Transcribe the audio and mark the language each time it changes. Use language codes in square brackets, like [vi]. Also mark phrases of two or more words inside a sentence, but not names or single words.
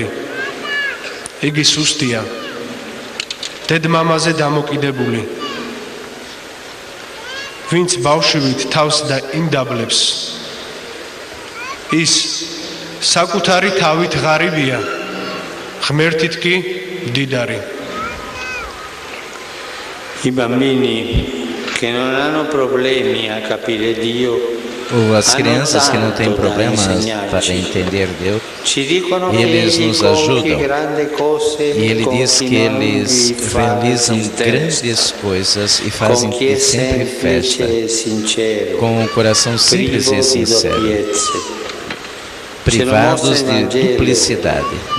[ka] იგი სუსტია, დედმამაზე დამოკიდებული. ვინც ბავშვით თავს დაიმდაბლებს, ის საკუთარი თავით ღარიბია, ღმერთით კი მდიდარი. [it] I bambini che non hanno problemi a capire Dio, [pt] Ou as crianças que não têm problemas para entender Deus, eles nos ajudam. E ele diz que eles realizam grandes coisas e fazem sempre festa, com um coração simples e sincero, privados de duplicidade.